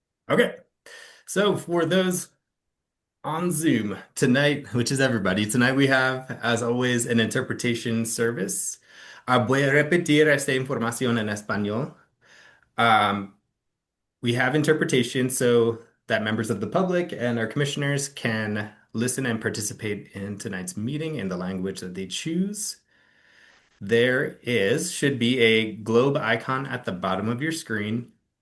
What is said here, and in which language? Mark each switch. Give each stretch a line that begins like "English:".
English: Okay. So, for those on Zoom tonight, which is everybody, tonight we have, as always, an interpretation service.
Spanish: Voy a repetir esta información en español.
English: Um, we have interpretation so that members of the public and our commissioners can listen and participate in tonight's meeting in the language that they choose. Should be a globe icon at the bottom of your screen.